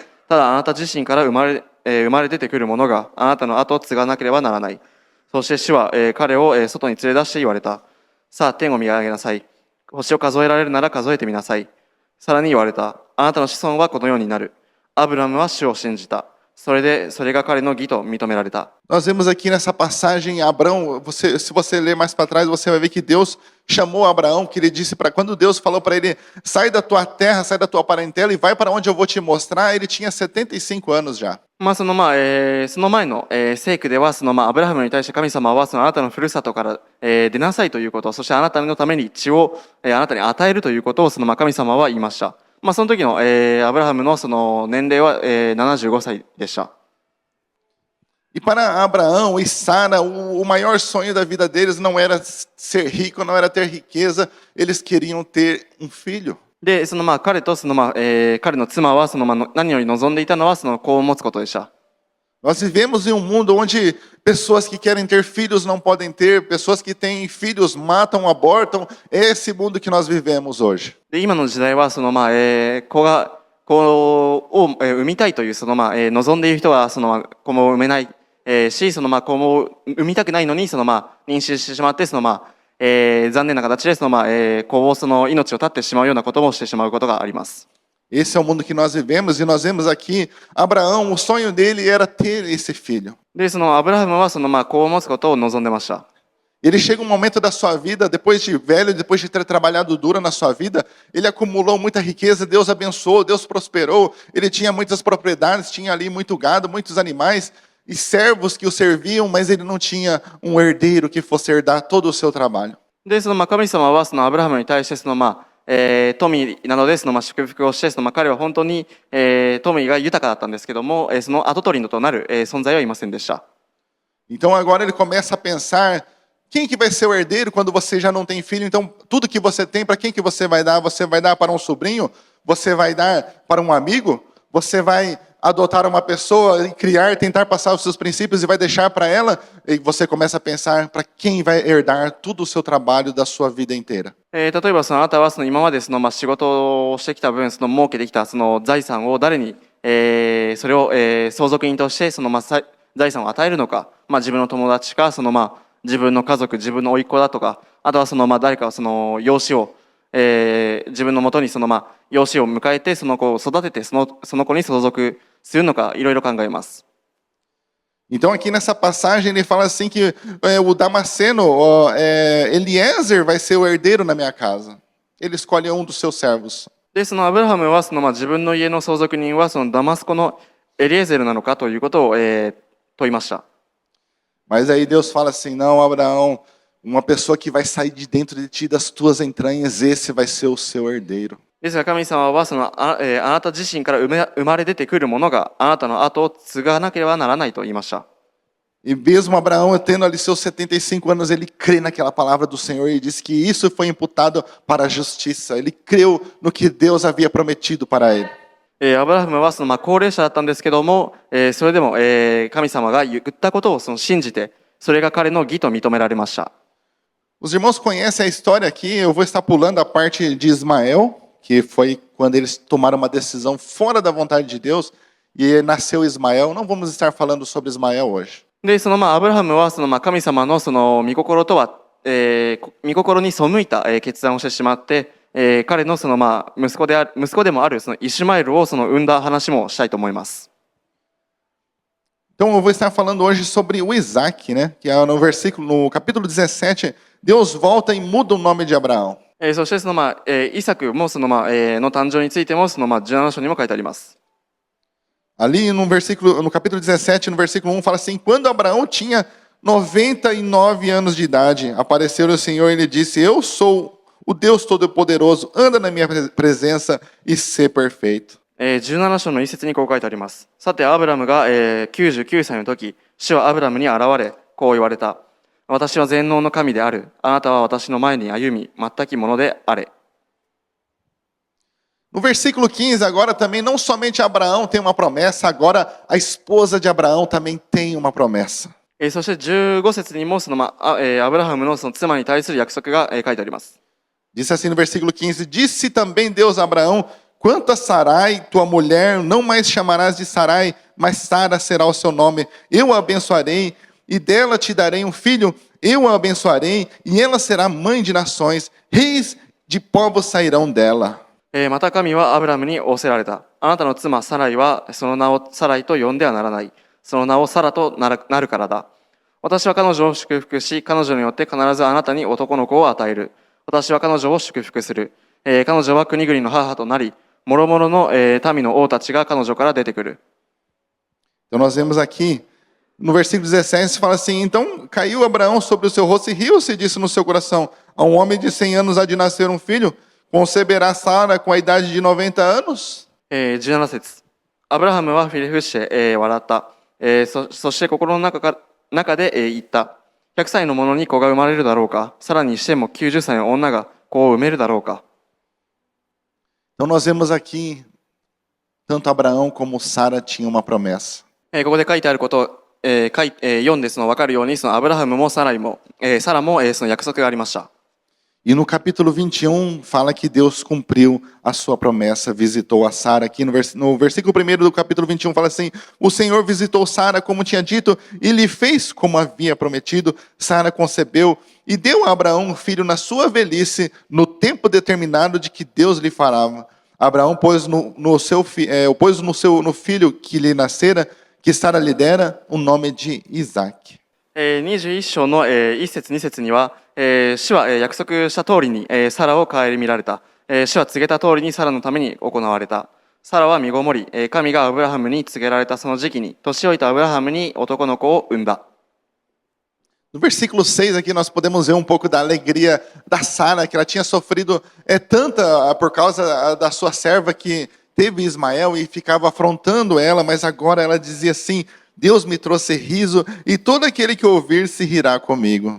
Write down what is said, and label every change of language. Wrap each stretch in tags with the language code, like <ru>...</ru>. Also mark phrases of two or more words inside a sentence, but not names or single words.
<ja>ただあなた自身から生まれ出てくる者があなたの後を継がなければならない。そして主は、彼を、外に連れ出して言われた。さあ、天を見上げなさい。星を数えられるなら数えてみなさい。さらに言われた。あなたの子孫はこのようになる。アブラムは主を信じた。それが彼の義と認められた。</ja> <pt>Nós vemos aqui nessa passagem Abraão, se você ler mais para trás, você vai ver que Deus chamou Abraão, que ele disse para quando Deus falou para ele, sai da tua terra, sai da tua parentela e vai para onde eu vou te mostrar, ele tinha 75 anos já.</pt> <ja>その前の、聖句ではアブラハムに対して神様はあなたのふるさとから、出なさいということ、そしてあなたのために地を、あなたに与えるということを神様は言いました。その時の、アブラハムの年齢は、75歳でした。</ja> <pt>E para Abraão e Sara, o maior sonho da vida deles não era ser rico, não era ter riqueza, eles queriam ter um filho.</pt> <ja>で、彼と彼の妻は何より望んでいたのはその子を持つことでした。</ja> <pt>Nós vivemos em um mundo onde pessoas que querem ter filhos não podem ter, pessoas que têm filhos matam, abortam. É esse mundo que nós vivemos hoje.</pt> <ja>で、今の時代は子を産みたいという望んでいる人は子も産めないし、子も産みたくないのに妊娠してしまって残念な形で子を命を絶ってしまうようなこともしてしまうことがあります。</ja> <pt>Esse é o mundo que nós vivemos e nós vemos aqui Abraão, o sonho dele era ter esse filho.</pt> <ja>で、アブラハムは子を持つことを望んでました。</ja> <pt>Ele chega um momento da sua vida, depois de velho, depois de ter trabalhado duro na sua vida, ele acumulou muita riqueza, Deus abençoou, Deus prosperou, ele tinha muitas propriedades, tinha ali muito gado, muitos animais e servos que o serviam, mas ele não tinha um herdeiro que fosse herdar todo o seu trabalho.</pt> <ja>で、神様はアブラハムに対して富などで祝福をして彼は本当に富が豊かだったんですけどもその跡取りとなる存在はいませんでした。</ja> <pt>Então agora ele começa a pensar quem que vai ser o herdeiro quando você já não tem filho? Então tudo que você tem, para quem que você vai dar? Você vai dar para um sobrinho? Você vai dar para um amigo? Você vai adotar uma pessoa e criar, tentar passar os seus princípios e vai deixar para ela? E você começa a pensar para quem vai herdar todo o seu trabalho da sua vida inteira.</pt> <ja>例えばあなたは今まで仕事をしてきた分儲けてきた財産を誰に、それを、相続人として財産を与えるのか、自分の友達か自分の家族自分の甥っ子だとかあとは誰か養子を、自分のもとに養子を迎えてその子を育ててその子に相続するのかいろいろ考えます。</ja> <pt>Então aqui nessa passagem ele fala assim que o Damasceno, Eliezer vai ser o herdeiro na minha casa. Ele escolhe um dos seus servos.</pt> <ja>で、アブラハムは自分の家の相続人はダマスコのエリエゼルなのかということを、問いました。</ja> <pt>Mas aí Deus fala assim, não, Abraão, uma pessoa que vai sair de dentro de ti, das tuas entranhas, esse vai ser o seu herdeiro.</pt> <ja>ですが神様はあなた自身から生まれ出てくるものがあなたの後を継がなければならないと言いました。</ja> <pt>E mesmo Abraão, tendo ali seus 75 anos, ele crê naquela palavra do Senhor e diz que isso foi imputado para a justiça. Ele creu no que Deus havia prometido para ele.</pt> <ja>アブラハムは高齢者だったんですけども、それでも、神様が言ったことを信じて、それが彼の義と認められました。</ja> <pt>Os irmãos conhecem a história aqui, eu vou estar pulando a parte de Ismael, que foi quando eles tomaram uma decisão fora da vontade de Deus, e nasceu Ismael. Não vamos estar falando sobre Ismael hoje.</pt> <ja>で、アブラハムは神様の御心とは、御心に背いた、決断をしてしまって、彼の息子でもあるイシュマエルを産んだ話もしたいと思います。</ja> <pt>Então eu vou estar falando hoje sobre o Isaac, né? Que é no capítulo 17, Deus volta e muda o nome de Abraão.</pt> <ja>そしてイサクもの誕生についても17章にも書いてあります。</ja> <pt>Ali no capítulo 17, no versículo 1, fala assim: quando Abraão tinha 99 anos de idade, apareceu o Senhor e ele disse: eu sou o Deus Todo-Poderoso, anda na minha presença e ser perfeito.</pt> <ja>17 章の一節にこう書いてあります。さてアブラムが99歳の時、主はアブラムに現れこう言われた。私は全能の神である。あなたは私の前に歩み、全きものであれ。</ja> <pt>No versículo 15, agora também não somente Abraão tem uma promessa, agora a esposa de Abraão também tem uma promessa.</pt> <ja>そして15節にもアブラハムの妻に対する約束が書いてあります。</ja> <pt>Diz assim no versículo 15: disse também Deus a Abraão: quanto a Sarai, tua mulher, não mais chamarás de Sarai, mas Sara será o seu nome. Eu a abençoarei e dela te darei um filho. Eu a abençoarei e ela será mãe de nações. Reis de povos sairão dela.</pt> <ja>また神はアブラムに仰せられた。あなたの妻サライはその名をサライと呼んではならない。その名をサラとなるからだ。私は彼女を祝福し、彼女によって必ずあなたに男の子を与える。私は彼女を祝福する。彼女は国々の母となり、諸々の民の王たちが彼女から出てくる。</ja> <pt>Então nós vemos aqui, no versículo 17, fala assim: então caiu Abraão sobre o seu rosto e riu-se e disse no seu coração: a um homem de 100 anos há de nascer um filho, conceberá Sara com a idade de 90 anos?</pt> <ja>17 節。アブラハムはフィリフして、笑った。そして心の中で、言った。100歳の者に子が生まれるだろうか。さらにしても90歳の女が子を産めるだろうか。</ja> <pt>Então nós vemos aqui, tanto Abraão como Sara tinham uma promessa.</pt> <ja>ここで書いてあることを、読んで分かるように、そのアブラハムもサラも、サラも、その約束がありました。</ja> <pt>E no capítulo 21 fala que Deus cumpriu a sua promessa, visitou a Sara. Aqui no versículo 1 do capítulo 21 fala assim: o Senhor visitou Sara como tinha dito e lhe fez como havia prometido. Sara concebeu e deu a Abraão um filho na sua velhice, no tempo determinado de que Deus lhe falava. Abraão pôs no filho que lhe nascera, que Sara lhe dera, o nome de Isaac.</pt> <ja>21 章の1節2節には、主は約束した通りにサラを顧みられた。主は告げた通りにサラのために行われた。サラは身ごもり、神がアブラハムに告げられたその時期に、年老いたアブラハムに男の子を産んだ。</ja> <pt>No versículo 6 aqui nós podemos ver um pouco da alegria da Sara, que ela tinha sofrido tanta por causa da sua serva que teve Ismael e ficava afrontando ela, mas agora ela dizia assim: Deus me trouxe riso e todo aquele que ouvir se rirá comigo.</pt>